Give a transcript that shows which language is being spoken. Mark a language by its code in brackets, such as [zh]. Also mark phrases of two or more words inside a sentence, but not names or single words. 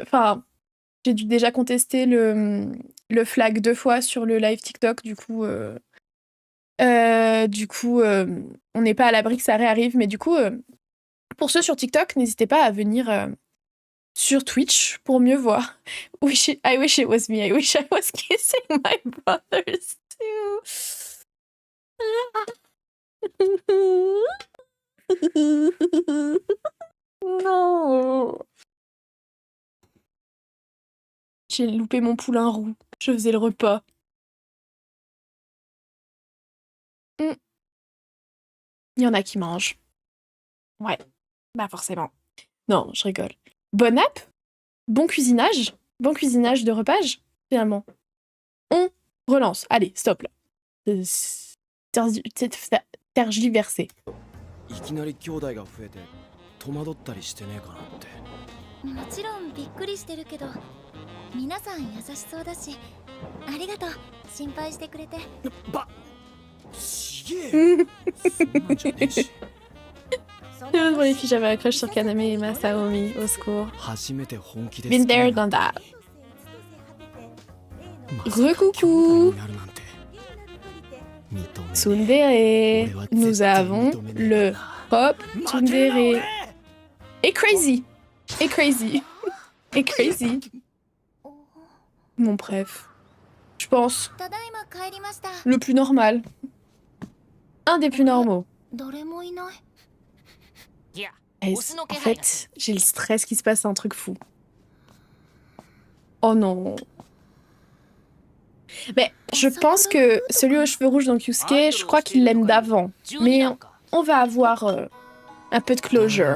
[fr] Enfin, j'ai dû déjà contester le flag 2 fois sur le live TikTok. Du coup, on n'est pas à l'abri que ça réarrive. Mais du coup, pour ceux sur TikTok, n'hésitez pas à venir sur Twitch pour mieux voir. [en] I wish it was me. I wish I was kissing my brothers too. [fr] Non. J'ai loupé mon poulain roux. Je faisais le repas. Il y en a qui mangent. Ouais, bah forcément. Non, je rigole. Bonne app, bon cuisinage de repas, finalement. On relance. Allez, stop là. Tergiversé. [ja] いきなり兄弟が増えて戸惑ったりしてねえかなって。もちろんびっくりしてるけど、皆さん優しそうだし、ありがとう。心配してくれて。ちげえよ。そんなんじゃねえし。 [fr] Pour les filles, j'avais un crush sur Kaname et Masaomi, au secours. [ja] 初めて本気で [en] Been there, done that. [fr] Recoucou Tsundere. Nous avons le hop Tsundere. Et crazy. Et crazy. Et crazy. Mon bref. Je pense. [ja] ただいま帰りました。 [fr] Le plus normal. Un des plus normaux. [ja] 誰もいない。 [fr] Guys, en fait, j'ai le stress qu'il se passe un truc fou. Oh non. Mais je pense que celui aux cheveux rouges dans Kyusuke, je crois qu'il l'aime d'avant. Mais on va avoir un peu de closure.